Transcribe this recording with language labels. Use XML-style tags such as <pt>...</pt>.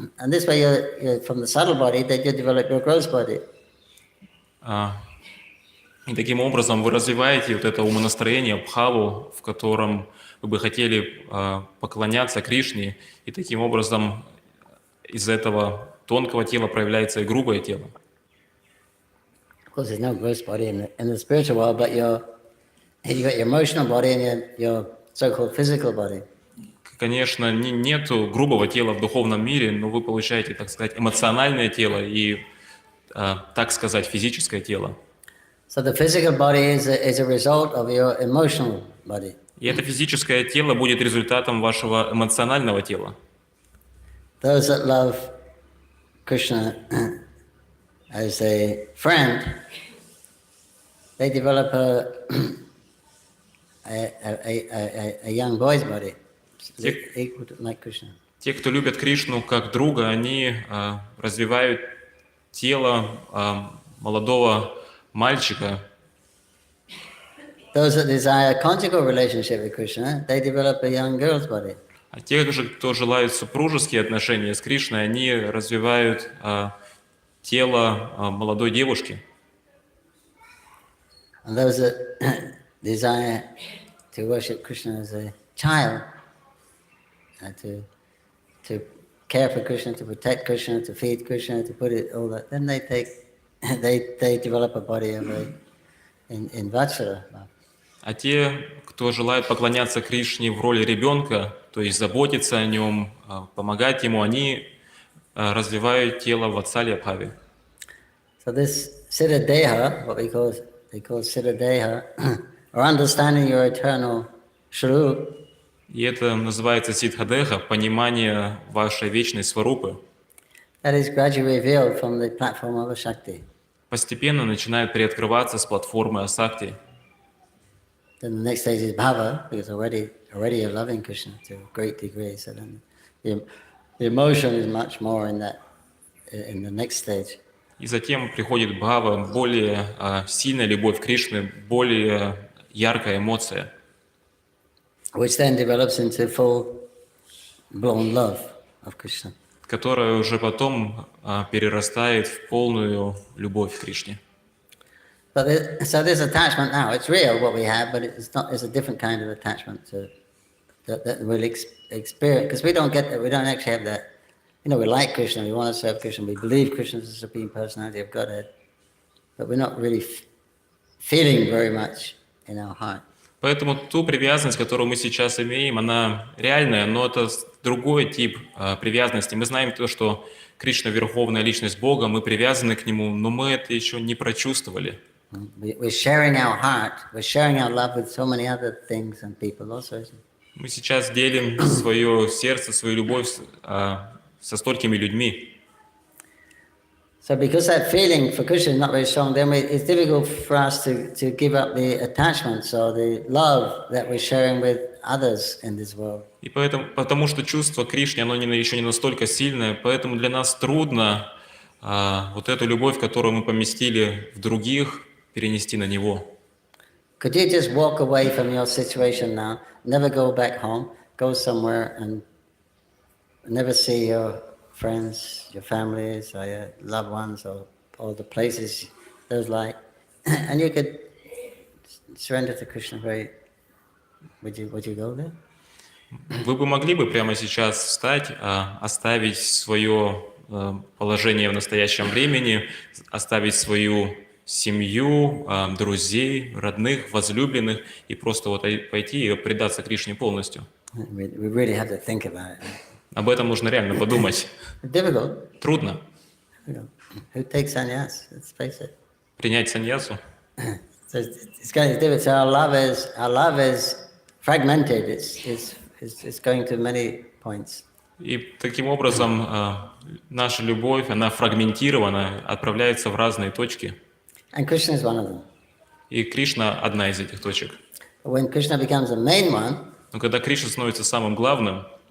<en>And this way you're from the subtle body, then you develop your gross body.</en> <ru>И таким образом вы развиваете вот это умонастроение, бхаву, в котором вы бы хотели поклоняться Кришне, и таким образом из этого тонкого тела проявляется и грубое тело.</ru> <en>Of course, there's no gross body in the spiritual world, but you got your emotional body and your so-called physical body.</en> <ru>Конечно, нету грубого тела в духовном мире, но вы получаете, так сказать, эмоциональное тело и, так сказать, физическое тело.</ru> <en>So the physical body is a result of your emotional body.</en> <ru>И это физическое тело будет результатом вашего эмоционального тела.</ru> <en>Those that love Krishna as a friend, they develop a young boy's body, equal to like Krishna.</en> <ru>Те, кто любят Кришну как друга, они развивают тело молодого мальчика.</ru> <en>Those that desire a conjugal relationship with Krishna, they develop a young girl's body.</en> <ru>А те же, кто желают супружеские отношения с Кришной, они развивают тело молодой девушки.</ru> <en>And those that desire to worship Krishna as a child, to care for Krishna, to protect Krishna, to feed Krishna, to put it all that, then they develop a body of in Vajra.</en> <ru>А те, кто желает поклоняться Кришне в роли ребенка, то есть заботиться о нем, помогать ему, они развивают тело в Ватсалья Бхаве.</ru> <en>So this Siddha Deha, what they call Siddha Deha, or understanding your eternal Shrup,</en> <ru>И это называется сидхадеха, понимание вашей вечной сварупы.</ru> <en>that is gradually revealed from the platform of a Shakti.</en> <ru>Постепенно начинает приоткрываться с платформы Асакти.</ru> <en>Then the next stage is bhava, because already you're loving Krishna to a great degree. So then the emotion is much more in the next stage.</en> <ru>И затем приходит бхава, более сильная любовь к Кришне, более яркая эмоция,</ru> <en>Which then develops into full-blown love of Krishna.</en> <ru>которая уже потом перерастает в полную любовь к Кришне.</ru> <en>So this attachment now, it's real what we have, but it's a different kind of attachment that we'll experience, because we don't actually have that. You know, we like Krishna, we want to serve Krishna, we believe Krishna is the Supreme Personality of Godhead, but we're not really feeling very much in our heart.</en> <ru>Поэтому ту привязанность, которую мы сейчас имеем, она реальная, но это другой тип привязанности. Мы знаем то, что Кришна – верховная личность Бога, мы привязаны к Нему, но мы это еще не прочувствовали.</ru> <en>We're sharing our heart, we're sharing our love with so many other things and people also.</en> <ru>Мы сейчас делим свое сердце, свою любовь со столькими людьми.</ru> <en>So because that feeling for Krishna is not very strong, then it's difficult for us to give up the attachments or the love that we're sharing with others in this world.</en> <ru>И потому что чувство Кришне, оно еще не настолько сильное, поэтому для нас трудно вот эту любовь, которую мы поместили в других, перенести на Него.</ru> <en>Could you just walk away from your situation now, never go back home, go somewhere and never see your friends, your families, or your loved ones, or the places those like, and you could surrender to Krishna very. Would you go there?</en> <ru>Вы бы могли бы прямо сейчас встать, оставить свое положение в настоящем времени, оставить свою семью, друзей, родных, возлюбленных и просто вот пойти и предаться Кришне полностью?</ru> <en>We really have to think about it.</en> <ru>Об этом нужно реально подумать.</ru> <en>Difficult.</en> <ru>Трудно.</ru> <en>Who takes sannyas? Let's face it.</en> <ru>Принять саньясу.</ru> <en>So it's kind of difficult. So our love is fragmented. It's going to many points.</en> <ru>И таким образом наша любовь, она фрагментирована, отправляется в разные точки.</ru> <en>And Krishna is one of them.</en> <ru>И Кришна одна из этих точек.</ru> <en>But when Krishna becomes the main one,</en> <ru>Но когда Кришна становится самым главным,</ru>